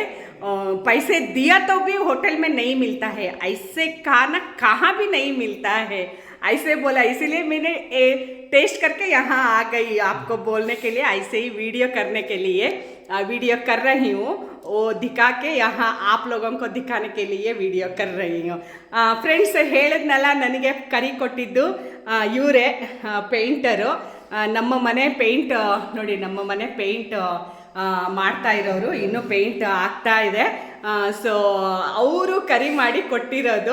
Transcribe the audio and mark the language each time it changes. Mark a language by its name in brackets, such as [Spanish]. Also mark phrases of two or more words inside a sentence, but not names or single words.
[Hindi] पैसे दिया तो भी होटल में नहीं मिलता है, ऐसे खाना कहाँ भी नहीं मिलता है, ऐसे बोला. इसीलिए मैंने टेस्ट करके यहाँ आ गई आपको बोलने के लिए, ऐसे ही वीडियो करने के लिए वीडियो कर रही हूँ. वो दिखा के यहाँ आप लोगों को दिखाने के लिए वीडियो कर रही हूँ. [Kannada] ಫ್ರೆಂಡ್ಸ್, ಹೇಳಿದ್ನಲ್ಲ, ನನಗೆ ಕರಿ ಕೊಟ್ಟಿದ್ದು ಇವರೇ, ಪೇಂಟರು. ನಮ್ಮ ಮನೆ ಪೇಂಟ್ ನೋಡಿ, ನಮ್ಮ ಮನೆ ಪೇಂಟ್ ಮಾಡ್ತಾ ಇರೋರು, ಇನ್ನೂ ಪೇಂಟ್ ಆಗ್ತಾ ಇದೆ. ಸೊ ಅವರು ಕರಿ ಮಾಡಿ ಕೊಟ್ಟಿರೋದು.